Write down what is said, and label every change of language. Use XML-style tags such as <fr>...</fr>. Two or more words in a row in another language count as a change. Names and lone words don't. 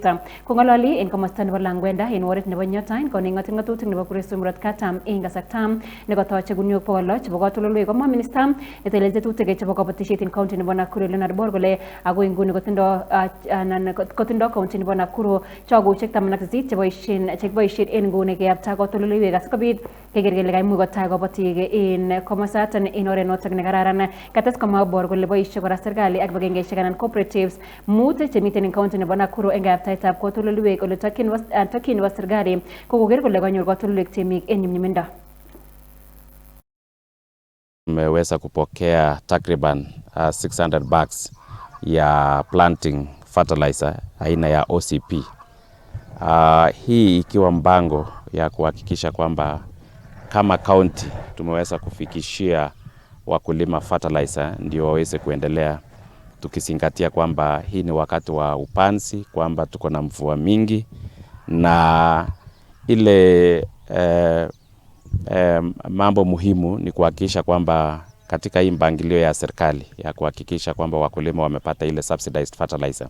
<kln>Kong'ololi en komosta nebo Langwenda en oret nebo Nyotain koning'oti ng'atutik nebo Kuresoi murot katam en kasarta nekotoche guniok 600 chebo katoldoleiwek komwa minista netelelchi tetutik chebo kabatisiet en county nebo Nakuru Leonard Bor kole ako inguni kotindo county nebo Nakuru chogoshek 18 chekiboisien en nguni keyapta katoldoleiwek asikobit keker kele kaimuch kotai kabatik en komosaton en oret noton nekararan. Kates komwa Bor kole boisie kora serikali ak kibagengeisiek anan cooperatives mut chemiten en county nebo Nakuru en kayaptaetab katoldoleiwek ole tokyin nebo serikali ko koker kole kanyor katoldoleiwek temik en nyumnyumindo.</kln> <sw>Tumeweza kupokea takriban 600 bags ya</sw> <en>planting fertilizer</en> <sw>aina ya OCP. Hii ikiwa mpango ya kuhakikisha kwamba kama county tumeweza kufikishia wakulima fertilizer ndio waweze kuendelea, tukizingatia kwamba hii ni wakati wa upanzi, kwamba tuko na mvua mingi na ile mambo muhimu ni kuhakikisha kwamba katika hii mpangilio ya serikali ya kuhakikisha kwamba wakulima wamepata ile</sw> <en>subsidized fertilizer.</en>